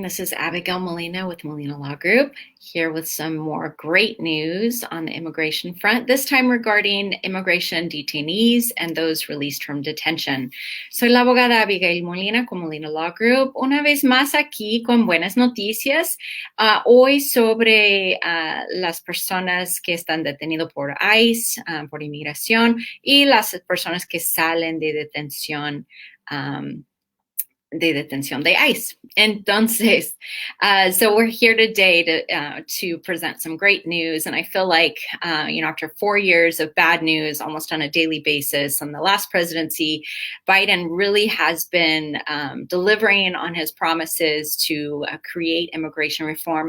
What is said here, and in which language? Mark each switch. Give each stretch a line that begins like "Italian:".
English: This is Abigail Molina with Molina Law Group, here with some more great news on the immigration front, this time regarding immigration detainees and those released from detention.
Spanish: Soy la abogada Abigail Molina con Molina Law Group, una vez más aquí con buenas noticias, hoy sobre las personas que están detenidas por ICE, por inmigración, y las personas que salen de detención. De ICE.
English: Entonces, so we're here today to present some great news. And I feel like, after 4 years of bad news almost on a daily basis on the last presidency, Biden really has been delivering on his promises to create immigration reform.